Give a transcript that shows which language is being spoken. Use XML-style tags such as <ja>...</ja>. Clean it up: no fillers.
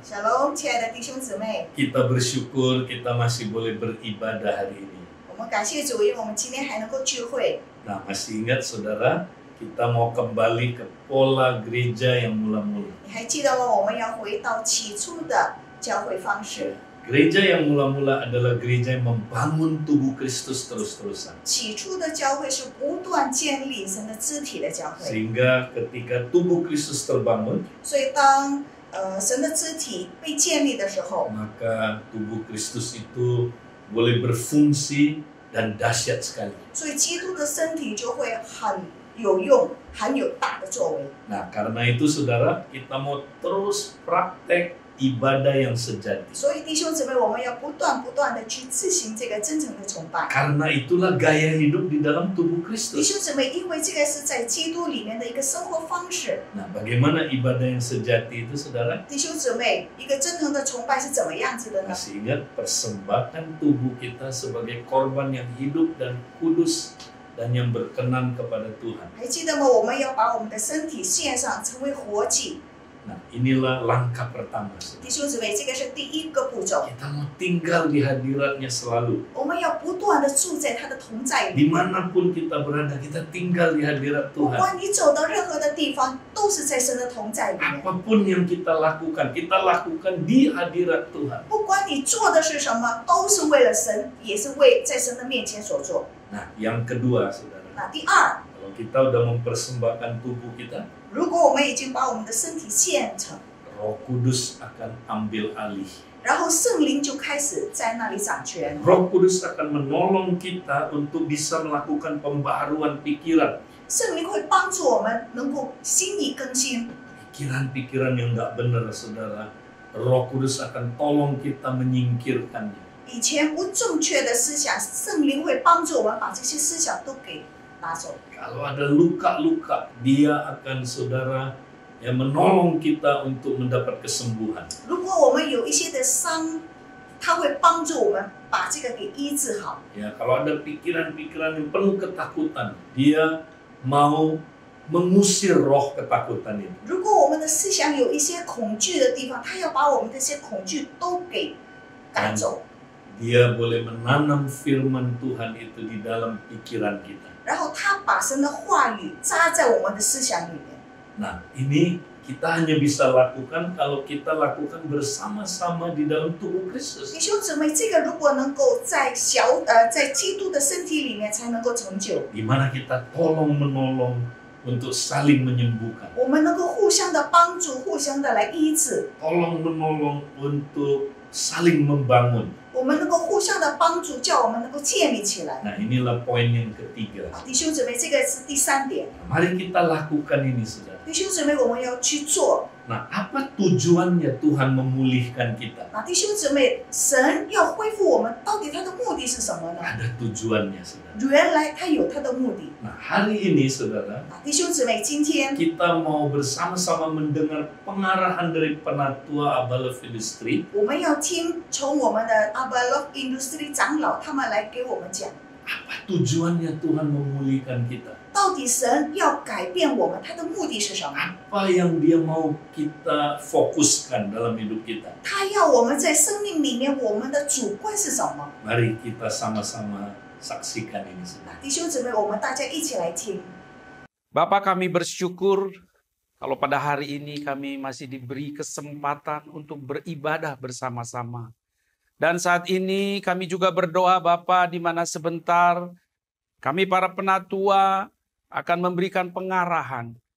<zh>Shalom，亲爱的弟兄姊妹，</zh> <id>kita bersyukur kita masih boleh beribadah hari ini.</id> <zh>我们感谢主，因为我们今天还能够聚会。</zh> <id>Nah, masih ingat saudara, kita mau kembali ke pola gereja yang mula-mula.</id> <zh>你还记得吗？我们要回到起初的教会方式。</zh> <id>Gereja yang mula-mula adalah gereja yang membangun tubuh Kristus terus-terusan.</id> <zh>起初的教会是不断建立神的肢体的教会，</zh> <id>Sehingga ketika tubuh Kristus terbangun,</id> <zh>所以当神的肢体被建立的时候，</zh> <id>maka tubuh Kristus itu boleh berfungsi dan dahsyat sekali.</id> <zh>所以基督的身体就会很有用，很有大的作为。</zh> <id>Nah, karena itu saudara, kita mau terus praktek ibadah yang sejati.</id> <zh>所以弟兄姊妹，我们要不断的去执行这个真诚的崇拜。</zh> <id>Karena itulah gaya hidup di dalam tubuh</id> <zh>弟</zh> <id>Kristus.</id> <zh>兄姊妹，因为这个是在基督里面的一个生活方式。</zh> <id>Nah, bagaimana ibadah yang sejati itu, saudara?</id> <zh>弟兄姊妹，一个真诚的崇拜是怎么样子的呢？</zh> <id>Masih ingat persembahkan tubuh kita sebagai korban yang hidup dan kudus dan yang berkenan kepada Tuhan.</id> <zh>还记得吗？我们要把我们的身体献上，成为活祭。</zh> <id>Nah, inilah langkah pertama, saudara.</id> <zh>弟兄姊妹，这个是第一个步骤。</zh> <id>Kita mau tinggal di hadiratnya selalu.</id> <zh>我们要不断的住在他的同在里面。</zh> <id>Dimanapun kita berada, kita tinggal di hadirat</id> <zh>不</zh> <id>Tuhan.</id> <zh>管你走到任何的地方，都是在神的同在里面。</zh> <id>Apapun yang kita lakukan di hadirat Tuhan.</id> <zh>不管你做的是什么，都是为了神，也是为在神的面前所做。</zh> <id>Nah, yang kedua, saudara.</id> <zh>那第二，</zh> <id>Kalau kita udah mempersembahkan tubuh kita,</id> <zh>如果我们已经把我们的身体献成，</zh> <id>Roh Kudus akan ambil alih.</id> <zh>然后圣灵就开始在那里掌权。</zh> <id>Roh Kudus akan menolong kita untuk bisa melakukan pembaharuan pikiran.</id> <zh>圣灵会帮助我们能够心意更新。</zh> <id>Pikiran-pikiran yang nggak benar, saudara. Roh Kudus akan tolong kita menyingkirkannya.</id> <zh>以前不正确的思想，圣灵会帮助我们把这些思想都给拿走。</zh> <id>Kalau ada luka-luka, dia akan, saudara, menolong kita untuk mendapat kesembuhan.</id> <zh>如果我们有一些的伤，它会帮助我们把这个给医治好。</zh> <id>Ya, kalau ada pikiran-pikiran yang penuh ketakutan, dia mau mengusir roh ketakutan itu.</id> <zh>如果我们的思想有一些恐惧的地方，它要把我们这些恐惧都给赶走。</zh> <id>Dia boleh menanam firman Tuhan itu di dalam pikiran kita.</id> <zh>然后他把神的话语扎在我们的思想里面。</zh> <id>Nah, ini kita hanya bisa lakukan kalau kita lakukan bersama-sama di dalam tubuh Kristus.</id> <zh>弟兄姊妹，这个如果能够在在基督的身体里面才能够成就。</zh> <id>Di mana kita tolong-menolong untuk saling menyembuhkan.</id> <zh>我们能够互相的帮助，互相的来医治。</zh> <id>Tolong-menolong untuk saling membangun.</id> <zh>我们能够互相的帮助，叫我们能够建立起来。</zh> <id>Nah, inilah poin yang ketiga.</id> <zh>弟兄姊妹，这个是第三点。</zh> <id>Mari kita lakukan ini, saudara.</id> <zh>弟兄姊妹，我们要去做。</zh> <id>Nah, apa tujuannya Tuhan memulihkan kita?</id> <zh>弟兄姊妹，神要恢复我们，到底他的目的是什么呢？</zh> <id>Ada tujuannya, saudara.</id> <zh>原来他有他的目的。</zh> <id>Nah, hari ini, saudara,</id> <zh>弟兄姊妹，今天</zh> <id>kita mau bersama-sama mendengar pengarahan dari Penatua Abalov Industry.</id> <zh>我们要听从我们的 Abalov Industry 长老他们来给我们讲，</zh> <id>Apa tujuannya Tuhan memulihkan kita?</id> <zh>到底神要改变我们，他的目的是什么？</zh> <id>Apa yang Dia mau kita fokuskan dalam hidup kita?</id> <zh>他要我们在生命里面，我们的主观是什么？</zh> <id>Mari kita sama-sama saksikan ini, saudara.</id> <zh>弟兄姊妹，我们大家一起来听。</zh> <id>Bapak, kami bersyukur kalau pada hari ini kami masih diberi kesempatan untuk beribadah bersama-sama. Dan saat ini kami juga berdoa Bapak, di mana sebentar kami para penatua akan memberikan pengarahan.</id>